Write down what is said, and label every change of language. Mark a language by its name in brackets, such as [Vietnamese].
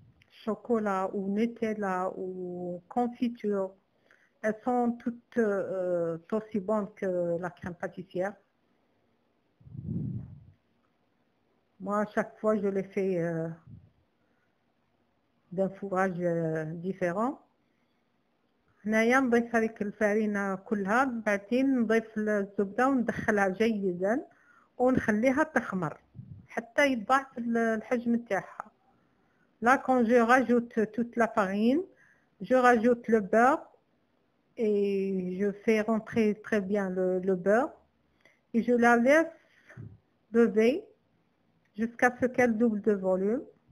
[French] Chocolat ou Nutella ou confiture. Elles sont toutes aussi bonnes que la crème pâtissière. Moi, à chaque fois, je les fais d'un fourrage différent. [Arabic] هنايا نضيف هذيك الفرينة كلها، بعدين نضيف الزبدة وندخلها جيدا ونخليها تخمر حتى يضاعف الحجم نتاعها. [French] Là, quand je rajoute toute la farine, je rajoute le beurre et je fais rentrer très bien le beurre et je la laisse lever jusqu'à ce qu'elle double de volume.